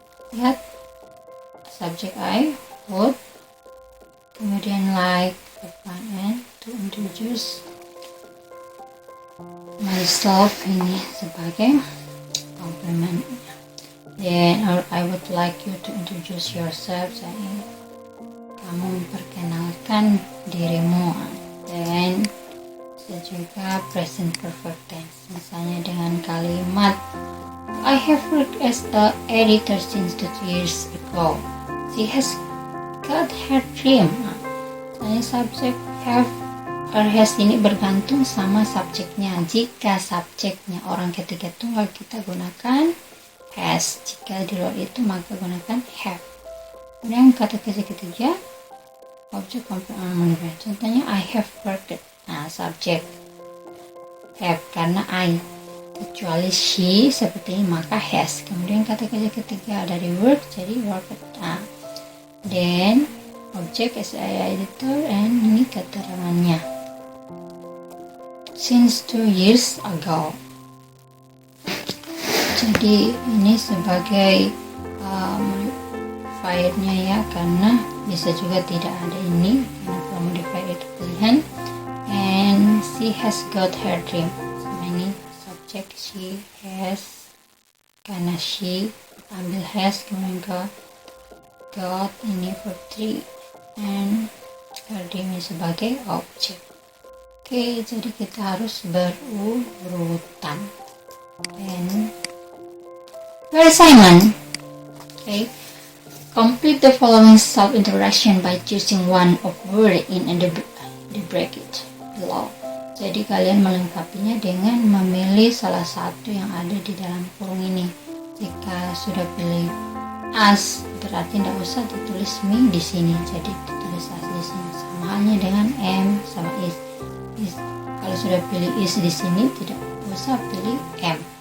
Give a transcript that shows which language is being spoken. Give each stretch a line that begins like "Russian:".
English: Lihat subject I would, kemudian like verb 1 and to introduce myself
Indonesian: ini sebagai
English: complement. Then I would like you to introduce yourself.
Indonesian: Kamu memperkenalkan dirimu.
English: Then juga present perfect tense.
Indonesian: Misalnya dengan kalimat
English: I have worked as a editor since 2 years ago. She has got her dream.
Indonesian: Misalnya
English: subject have or has
Indonesian: ini bergantung sama subjeknya. Jika subjeknya orang ketiga tunggal kita gunakan has, jika di luar itu maka gunakan have. Kemudian kata kerja ketiga objek complement modifier.
English: Contohnya I have worked.
Indonesian: Subjek have karena I, kecuali she seperti ini maka has. Kemudian kata kerja ketiga dari work jadi worked. Then objek as editor and ini keterangannya
English: since 2 years ago.
Indonesian: Jadi ini sebagai modifiernya ya, karena bisa juga tidak ada ini karena kalau modifier itu pilihan.
English: And she has got her dream.
Indonesian: Sama ini subject she has karena she ambil has, kemudian got ini
English: verb 3 and her dream
Indonesian: sebagai objek. Oke, jadi kita harus berurutan.
English: And assignment. Okay. Complete the following self-introduction by choosing one of word in the bracket below.
Indonesian: Jadi kalian melengkapinya dengan memilih salah satu yang ada di dalam kurung ini. Jika sudah pilih as, berarti tidak usah ditulis me di sini. Jadi ditulis as di sini. Sama halnya dengan am sama is. Kalau sudah pilih is di sini tidak usah pilih am.